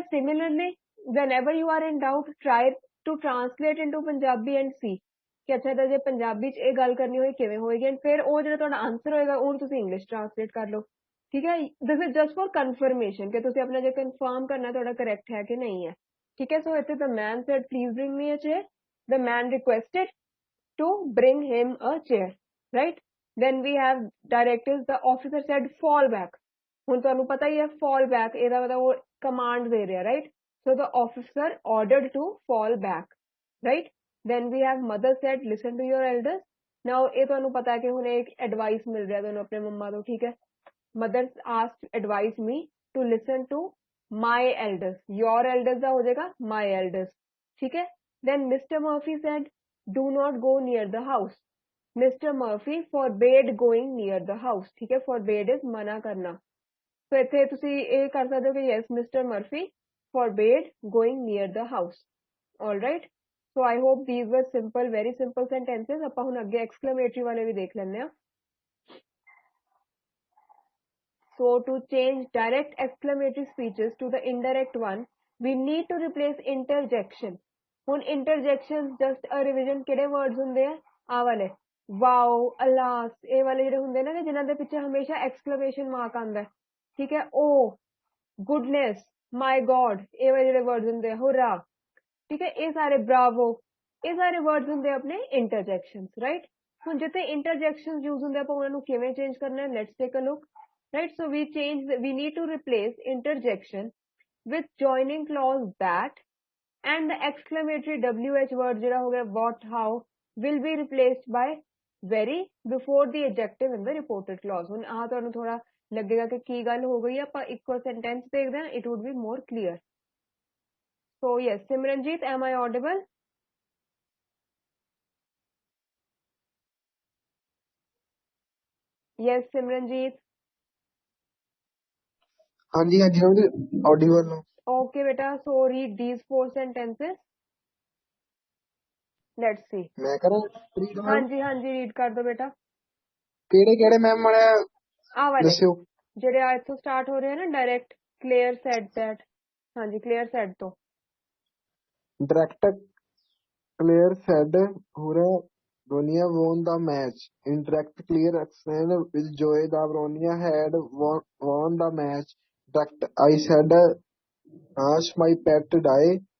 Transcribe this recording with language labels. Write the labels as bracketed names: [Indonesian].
[Punjabi] Similarly [English] whenever you are in doubt, try to translate into [Punjabi] Punjabi [English] and see [Punjabi] ਕਿ ਅੱਛਾ ਤਾਂ ਜੇ ਪੰਜਾਬੀ 'ਚ ਇਹ ਗੱਲ ਕਰਨੀ ਹੋਈ ਕਿਵੇਂ ਹੋਏਗੀ, ਐਂਡ ਫਿਰ ਉਹ ਜਿਹੜਾ ਤੁਹਾਡਾ ਆਨਸਰ ਹੋਏਗਾ ਉਹਨੂੰ ਤੁਸੀਂ ਇੰਗਲਿਸ਼ ਟ੍ਰਾਂਸਲੇਟ ਕਰ ਲਓ, ਠੀਕ ਹੈ। [English] this is just for confirmation [Punjabi] ਕਿ ਤੁਸੀਂ ਆਪਣਾ ਜੇ ਕਨਫਰਮ ਕਰਨਾ ਤੁਹਾਡਾ ਕਰੈਕਟ ਹੈ ਕਿ ਨਹੀਂ ਹੈ, ਠੀਕ ਹੈ। [English] So ਇੱਥੇ the man said please bring me a chair, the man requested to bring him a chair, right? Then we have directives, the officer said fall back, [Punjabi] ਹੁਣ ਤੁਹਾਨੂੰ ਪਤਾ ਹੀ ਹੈ [English] fall back [Punjabi] ਇਹਦਾ ਮਤਲਬ ਉਹ ਕਮਾਂਡ ਦੇ ਰਿਹਾ, [English] right? So the officer ordered to fall back, right? Then we have mother said listen to your elders, now [Punjabi] ਇਹ ਤੁਹਾਨੂੰ ਪਤਾ ਕਿ ਹੁਣ ਇੱਕ ਐਡਵਾਈਸ ਮਿਲ ਰਿਹਾ ਤੁਹਾਨੂੰ ਆਪਣੇ ਮੰਮਾ ਤੋਂ, ਠੀਕ ਹੈ। [English] mother asked advise me to listen to my elders, your elders [Punjabi] ਦਾ ਹੋ ਜਾਏਗਾ [English] my elders, [Punjabi] ਠੀਕ ਹੈ। [English] Then Mr. Murphy said do not go near the house, Mr. Murphy forbade going near the house, [Hindi] ठीक है। [English] forbade is [Hindi] मना करना, तो [Punjabi] ਇੱਥੇ ਤੁਸੀਂ ਇਹ ਕਰ ਸਕਦੇ ਹੋ ਕਿ [English] yes Mr. Murphy forbade going near the house, all right? so I hope these were simple, very simple sentences। [Punjabi] ਆਪਾਂ ਹੁਣ ਅੱਗੇ exclamatory ਵਾਲੇ ਵੀ ਦੇਖ ਲੈਂਦੇ ਹਾਂ। [English] so to change direct exclamatory speeches to the indirect one, we need to replace interjection। [Punjabi] ਹੁਣ interjections just a revision ਕਿਹੜੇ words ਹੁੰਦੇ ਆ, ਆਹ ਵਾਲੇ wow, alas, ਇਹ ਵਾਲੇ ਜਿਹੜੇ ਹੁੰਦੇ ਨੇ ਜਿਨ੍ਹਾਂ ਦੇ ਪਿੱਛੇ ਹਮੇਸ਼ਾ exclamation mark ਆਉਂਦਾ, ਠੀਕ ਹੈ। [English] oh, goodness, my god, [Punjabi] ਇਹ ਵਾਲੇ ਜਿਹੜੇ words ਹੁੰਦੇ ਆ, hurrah, ਠੀਕ ਹੈ। ਇਹ ਸਾਰੇ bravo, ਇਹ ਸਾਰੇ words ਹੁੰਦੇ ਆ ਆਪਣੇ interjections, right? ਹੁਣ ਜਿੱਥੇ ਇੰਟਰਜੈਕਸ਼ਨਸ ਯੂਜ਼ ਹੁੰਦੇ ਆਪਾਂ ਉਹਨਾਂ ਨੂੰ ਕਿਵੇਂ ਚੇਂਜ ਕਰਨਾ ਹੈ, [English] let's take a look, [Punjabi] right. So [English] we need to replace interjection with joining clause that, and the exclamatory WH word [Punjabi] ਜਿਹੜਾ ਹੋ ਗਿਆ [English] what, how will be replaced by very before the adjective in the reported clause। [Punjabi] ਹੁਣ ਆਹ ਤੁਹਾਨੂੰ ਥੋੜਾ ਲੱਗੇਗਾ ਕਿ ਕੀ ਗੱਲ ਹੋ ਗਈ, ਆਪਾਂ ਇੱਕੋ sentence ਦੇਖਦੇ ਹਾਂ, [English] it would be more clear। So yes, Simranjeet, am I audible? Yes, Simranjeet। [Punjabi] ਹਾਂਜੀ ਹਾਂਜੀ ਆਡੀਬਲ ਨੂੰ। [English] Okay beta, so read these 4 sentences। Let's see। [Punjabi] ਮੈਂ ਕਰਾਂ read ਮੈਮ? ਹਾਂਜੀ ਹਾਂਜੀ read ਕਰ ਦੋ ਬੇਟਾ। ਕਿਹੜੇ ਕਿਹੜੇ ਮੈਮ ਮਾੜਾ ਆ ਵਾਲੇ ਦੱਸਿਓ। ਜਿਹੜੇ ਆ ਇੱਥੋਂ ਸਟਾਰਟ ਹੋ ਰਹੇ ਆ ਨਾ, [English] Direct clear said that. [Punjabi] ਹਾਂਜੀ ਕਲੀਅਰ ਸੈਡ ਤੋਂ। [English] Direct clear said Hura Bronia won the match. Indirect clear explained with joy that Bronia had won the match. Direct I said Ash my pet die.